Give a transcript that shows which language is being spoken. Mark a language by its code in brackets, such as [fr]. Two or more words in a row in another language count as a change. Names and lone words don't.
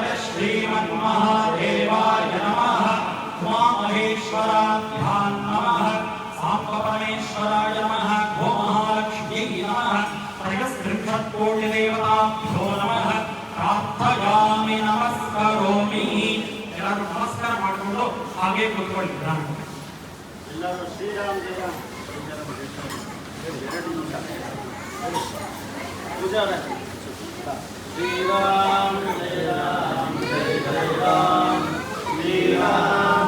[sa] श्रीमन्महादेवाय नमः उमामहेश्वराभ्यां नमः साम्बपरमेश्वराय नमः गोमहालक्ष्म्यै नमः त्रयस्त्रिंशत्कोटिदेवताभ्यो नमः प्रार्थयामि नमस्करोमि [kn] ಎಲ್ಲರೂ ನಮಸ್ಕಾರ ಮಾಡಿಕೊಂಡು ಹಾಗೆ ಕೂತ್ಕೊಳ್ಳಿ ಎಲ್ಲರೂ ಶ್ರೀರಾಮ್ ಜಯ [sa] ಪೂಜಾ ಶ್ರೀರಾಮ್ ಜಯ ರಾಮ್ ಜಯ ರಾಮ್ ಶ್ರೀರಾಮ್